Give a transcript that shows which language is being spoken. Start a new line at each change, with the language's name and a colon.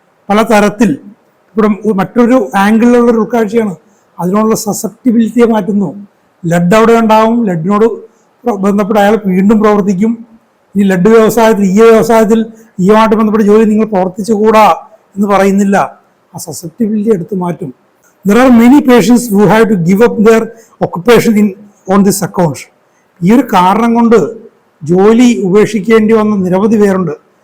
Malayalam: പലതരത്തിൽ ഇവിടെ മറ്റൊരു ആംഗിളിലുള്ളൊരു ഉൾക്കാഴ്ചയാണ്. അതിനോടുള്ള സസെപ്റ്റിബിലിറ്റിയെ മാറ്റുന്നു. ലെഡ് അവിടെ ഉണ്ടാവും, ലെഡിനോട് ബന്ധപ്പെട്ട് അയാൾ വീണ്ടും പ്രവർത്തിക്കും. ഈ ലെഡ് വ്യവസായത്തിൽ, വ്യവസായത്തിൽ ഈയുമായിട്ട് ബന്ധപ്പെട്ട ജോലി നിങ്ങൾ പ്രവർത്തിച്ചുകൂടാ എന്ന് പറയുന്നില്ല. ആ സസെപ്റ്റിബിലിറ്റി എടുത്തു മാറ്റും.
English: There are many patients who have to give up their occupation on this account.
Malayalam: ഈ ഒരു കാരണം കൊണ്ട് ജോലി ഉപേക്ഷിക്കേണ്ടി വന്ന നിരവധി പേരുണ്ട്.